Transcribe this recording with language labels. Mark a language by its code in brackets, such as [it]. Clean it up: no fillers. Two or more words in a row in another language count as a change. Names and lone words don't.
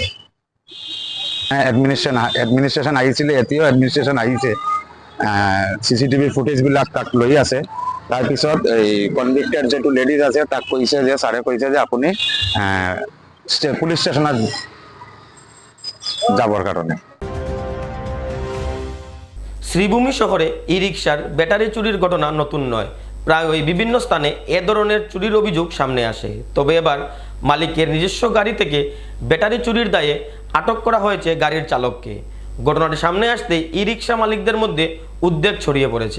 [as] এডমিনিষ্ট্ৰেশ্যন আহিছিলে, এতিয়াও এডমিনিষ্ট্ৰেশ্যন আহিছে, CCTV ফুটেজবিলাক তাক লৈ আছে। তাৰপিছত এই কনভিক্টেড যিটো লেডিজ আছে তাক কৈছে যে, ছাৰে কৈছে যে আপুনি [en] police station [as] যাবৰ কাৰণে। [bn] শ্রীভূমি শহরে ই রিকশার ব্যাটারি চুরির ঘটনা নতুন নয়। প্রায় ওই বিভিন্ন স্থানে এ ধরনের চুরির অভিযোগ সামনে আসে। তবে এবার মালিকের নিজস্ব গাড়ি থেকে ব্যাটারি চুরির দায়ে আটক করা হয়েছে গাড়ির চালককে। ঘটনাটি সামনে আসতেই ই রিকশা মালিকদের মধ্যে উদ্বেগ ছড়িয়ে পড়েছে।